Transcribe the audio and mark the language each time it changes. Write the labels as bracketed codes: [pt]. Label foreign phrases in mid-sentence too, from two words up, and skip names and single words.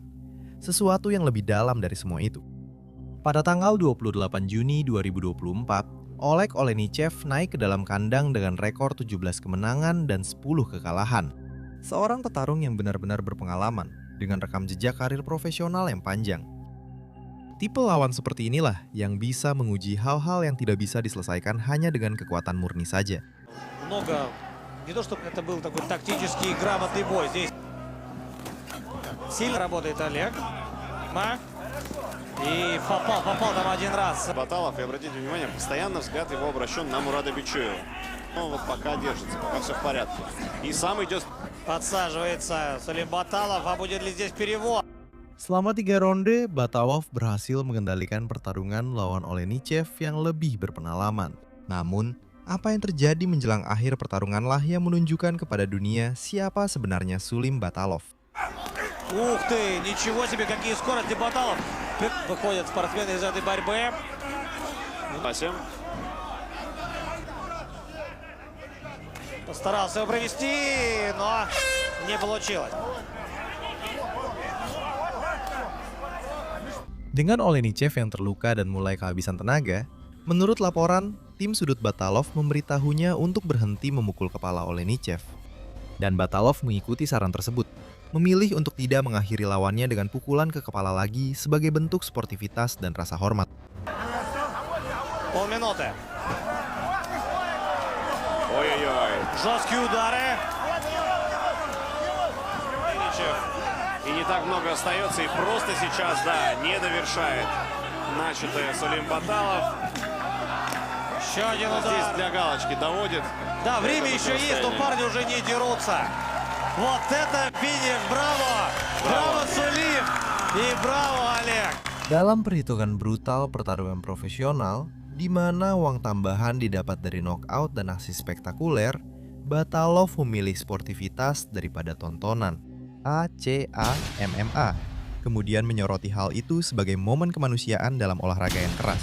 [id] Sesuatu yang lebih dalam dari semua itu. Pada tanggal 28 Juni 2024, Oleg Olenichev naik ke dalam kandang dengan rekor 17 kemenangan dan 10 kekalahan. Seorang petarung yang benar-benar berpengalaman dengan rekam jejak karir profesional yang panjang. Tipe lawan seperti inilah yang bisa menguji hal-hal yang tidak bisa diselesaikan hanya dengan kekuatan murni saja. [ru] Много, не то чтобы это был такой тактический грамотный бой. Здесь сильно работает Олег. И попал там один раз. Баталов, и обратите внимание, постоянно взгляд его обращен на Мурада Бичуева. Он вот пока держится, пока все в порядке. И сам идет. Подсаживается Сулим Баталов, а будет ли здесь перевод? [id] Selama 3 ronde, Batalov berhasil mengendalikan перtarungan lawan Olenichev yang lebih berpengalaman. Namun, apa yang terjadi menjelang akhir pertarunganlah yang menunjukkan kepada dunia siapa sebenarnya Sulim Batalov. [ru] Ух ты, ничего себе, какие скорости Баталов. Выходят спортсмены из этой борьбы. Постарался его провести, но не получилось. [id] Dengan Olenichev yang terluka dan mulai kehabisan tenaga, menurut laporan, tim sudut Batalov memberitahunya untuk berhenti memukul kepala Olenichev. Dan Batalov mengikuti saran tersebut, memilih untuk tidak mengakhiri lawannya dengan pukulan ke kepala lagi sebagai bentuk sportivitas dan rasa hormat. [ru] Полминуты. Ой-ой-ой. Жесткие удары. И не так много остается, и просто сейчас, да, не довершает начатое Сулим Баталов. Еще один удар. Здесь для галочки доводит. Да, время еще есть, но парни уже не дерутся. Вот это финиш, браво! Браво, Сулим! И браво, Олег! [id] Dalam perhitungan brutal pertarungan profesional, di mana uang tambahan didapat dari knockout dan aksi spektakuler, Batalov memilih sportivitas daripada tontonan. ACA-MMA. Kemudian menyoroti hal itu sebagai momen kemanusiaan dalam olahraga yang keras.